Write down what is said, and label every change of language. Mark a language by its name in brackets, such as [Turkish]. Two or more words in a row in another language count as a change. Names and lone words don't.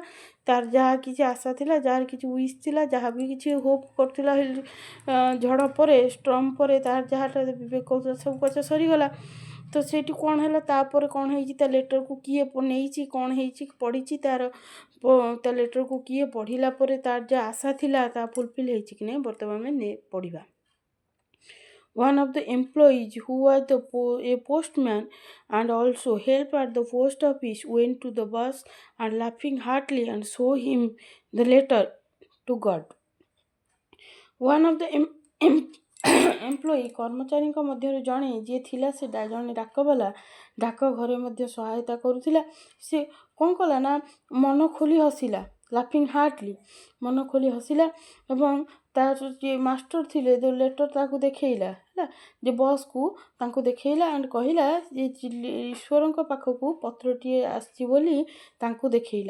[Odia] ତାର ଯାହା କିଛି ଆଶା ଥିଲା, ଯାହାର କିଛି ୱିଶ୍ ଥିଲା, ଯାହା ବି କିଛି ହୋପ୍ କରୁଥିଲା ଝଡ଼ ପରେ ଷ୍ଟର୍ମ ପରେ ତାର ଯାହାଟା କହୁଥିଲା ସବୁ କଥା ସରିଗଲା। ତ ସେଇଠି କ'ଣ ହେଲା, ତାପରେ କ'ଣ ହେଇଛି ତା ଲେଟରକୁ କିଏ ନେଇଛି, କ'ଣ ହେଇଛି ପଢ଼ିଛି, ତା ଲେଟରକୁ କିଏ ପଢ଼ିଲା ପରେ ତାର ଯାହା ଆଶା ଥିଲା ତା ଫୁଲଫିଲ୍ ହେଇଛି କି ନାହିଁ ବର୍ତ୍ତମାନ ଆମେ ପଢ଼ିବା। [English] One of the employees who was a postman and also helped at the post office went to the boss and laughing heartily and showed him the letter to God. One of the [Odia] ଏମ୍ପ୍ଲୋୟୀ କର୍ମଚାରୀଙ୍କ ମଧ୍ୟରୁ ଜଣେ ଯିଏ ଥିଲା ସେ ଜଣେ ଡାକବାଲା, ଡାକ ଘରେ ମଧ୍ୟ ସହାୟତା କରୁଥିଲା। ସେ କ'ଣ କଲା ନା ମନ ଖୋଲି ହସିଲା, [English] laughing heartily [Odia] ମନ ଖୋଲି ହସିଲା ଏବଂ ତାର ଯିଏ ମାଷ୍ଟର ଥିଲେ ଯେଉଁ ଲେଟର ତାକୁ ଦେଖେଇଲା ହେଲା, ଯେ ବସ୍କୁ ତାଙ୍କୁ ଦେଖେଇଲା ଆଣ୍ଡ କହିଲା ଯେ ଈଶ୍ୱରଙ୍କ ପାଖକୁ ପତ୍ରଟିଏ ଆସିଛି ବୋଲି ତାଙ୍କୁ ଦେଖେଇଲା।